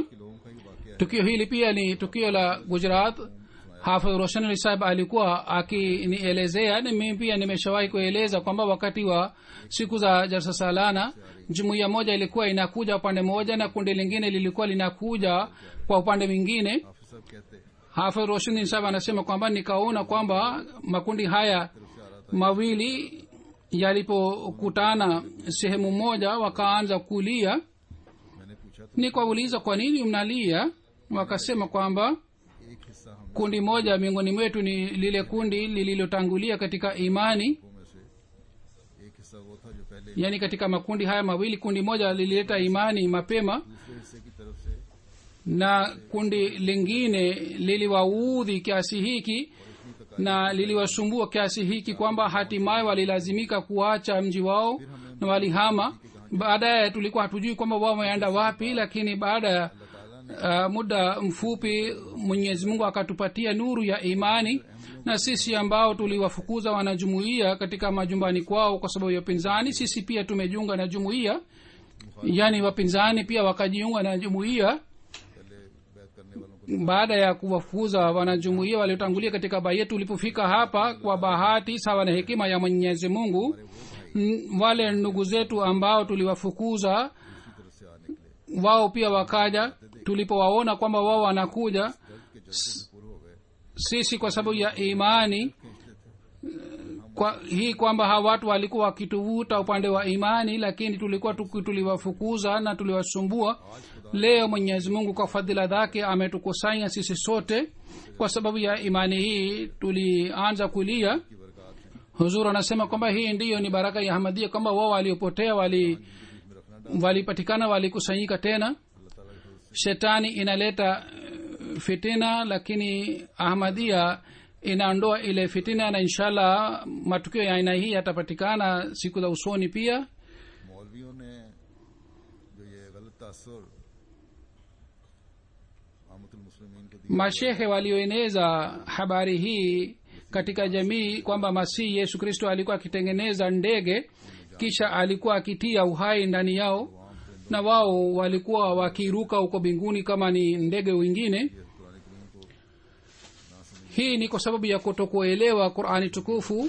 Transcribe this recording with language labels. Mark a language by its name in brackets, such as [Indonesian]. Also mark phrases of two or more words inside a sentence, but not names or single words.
[Swahili] tukio hili pia ni tukio la Gujarat. Hafidh Roshan Ali Sahib alikuwa akinielezea, na mimi pia nimeshawahi kueleza kwamba wakati wa siku za jalsa salana jumuiya moja ilikuwa inakuja upande mmoja na kundi lingine lilikuwa linakuja kwa upande mwingine. [Urdu] حافظ صاحب کہتے ہیں [Swahili] Hafidh Roshan Ali Sahib anasema kwamba nikaona kwamba makundi haya mawili yalipokutana sehemu moja wakaanza kulia. [Urdu] میں نے پوچھا تو [Swahili] nikawauliza kwa nini mnalia? wakasema kwamba [Urdu] ایک حصہ ہم [Swahili] kundi moja miongoni mwetu ni lile kundi lililotangulia katika imani. [Urdu] لوگوں میں سے ایک حصہ وہ تھا جو پہلے [Swahili] yani katika makundi haya mawili, kundi moja lilileta imani mapema [Urdu] دوسرے حصے کی طرف سے [Swahili] na kundi lingine liliwaudhi kiasi hiki na liliwasumbua kiasi hiki kwamba hatimaye walilazimika kuacha mji wao na walihama. baadaye tulikuwa hatujui kwamba wao wameenda wapi, lakini baada ya muda mfupi Mwenyezi Mungu akatupatia nuru ya imani, na sisi ambao tuliwafukuza wanajumuiya katika majumbani kwao kwa sababu ya upinzani, sisi pia tumejiunga na jumuiya. yani wapinzani pia wakajiunga na jumuiya. [Urdu] پہلے بیعت کرنے والوں کو [Swahili] baada ya kuwafukuza wanajumuiya waliotangulia katika bai yetu, tulipofika hapa kwa bahati sawa na hekima ya Mwenyezi Mungu, wale ndugu zetu ambao tuliwafukuza [Urdu] طرف سے آ نکلے [Swahili] wao pia wakaja. tulipowaona kwamba wao wanakuja, [Urdu] کے جذبے میں پورے ہو گئے [Swahili] sisi kwa sababu ya imani kwa hii kwamba hawa watu walikuwa wakituvuta upande wa imani, lakini tulikuwa tuliwafukuza na tuliwasumbua. leo Mwenyezi Mungu kwa fadhila zake ametukusanya sisi sote. kwa sababu ya imani hii tulianza kulia. Huzur anasema kwamba hii ndiyo ni baraka ya Ahmadiyya, kwamba wao waliopotea walipatikana, walikusanyika tena. Shetani inaleta fitina, lakini Ahmadiyya inaondoa ile fitina, na inshallah matukio ya aina hii yatapatikana siku za usoni pia. [Urdu] مولویوں نے جو یہ غلط تاثر عامۃ المسلمین کو دیا [Swahili] mashehe walioeneza habari hii katika jamii kwamba Masihi Yesu Kristo alikuwa akitengeneza ndege kisha alikuwa akitia uhai ndani yao, na wao walikuwa wakiruka huko mbinguni kama ni ndege wengine. hii ni kwa sababu ya kutokuelewa Qur'ani tukufu.